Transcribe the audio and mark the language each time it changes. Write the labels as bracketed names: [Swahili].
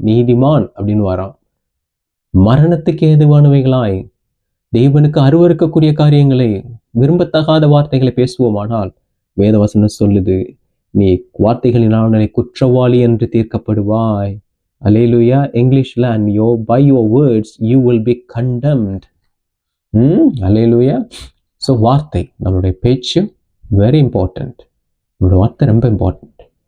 [Tamil] நீதிமான் அப்படின்னு வாராம். மரணத்துக்கு ஏதுவானவைகளாய் தேவனுக்கு அருவருக்கக்கூடிய காரியங்களை, விரும்பத்தகாத வார்த்தைகளை பேசுவோமானால் வேதவசனம் சொல்லுது, நீ வார்த்தைகளினாலே குற்றவாளி என்று தீர்க்கப்படுவாய். அல்லேலூயா. [English] இங்கிலீஷ்ல, and by your words you will be condemned. [Tamil] Hallelujah. So வார்த்தை, நம்மளுடைய பேச்சு வெரி இம்பார்ட்டன்ட். நம்மளோட வார்த்தை ரொம்ப இம்பார்ட்டன்ட்.